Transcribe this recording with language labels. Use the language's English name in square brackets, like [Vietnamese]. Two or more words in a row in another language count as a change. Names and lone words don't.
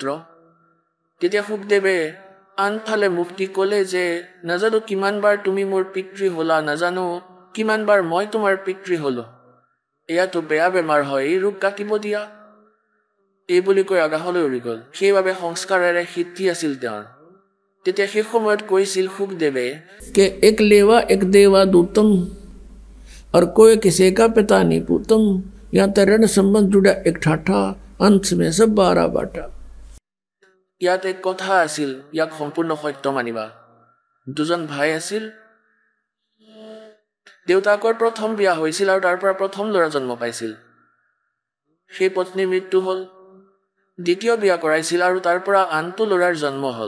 [Assamese] তেতিয়া সুখদেৱে আনফালে মুখ দি ক'লে যে নাজানো কিমানবাৰ তুমি মোৰ পিতৃ হ'লা, নাজানো কিমানবাৰ মই তোমাৰ পিতৃ হ'লো, এয়াতো বেয়া বেমাৰ হয়, এই ৰোগ কাটিব দিয়া। এই বুলি কৈ আকাশলৈ উৰি গ'ল। সেইবাবে সংস্কাৰেৰে সিদ্ধি আছিল তেওঁৰ। তেতিয়া সেই সময়ত কৈছিল সুখদেৱে [Hindi] कि एक लेवा एक देवा दूतम और कोई किसी का पिता नहीं पूतम। यहाँ तरण संबंध जुड़ा एक ठाठा अंश में सब 12 बाटा। [Assamese] ইয়াত এক কথা আছিল, ইয়াক সম্পূৰ্ণ সত্য মানিবা। দুজন ভাই আছিল। দেউতাকৰ প্ৰথম বিয়া হৈছিল আৰু তাৰ পৰা প্ৰথম ল'ৰা জন্ম পাইছিল। সেই পত্নীৰ মৃত্যু হ'ল। দ্বিতীয় বিয়া কৰাইছিল আৰু তাৰ পৰা আনটো ল'ৰাৰ জন্ম হ'ল।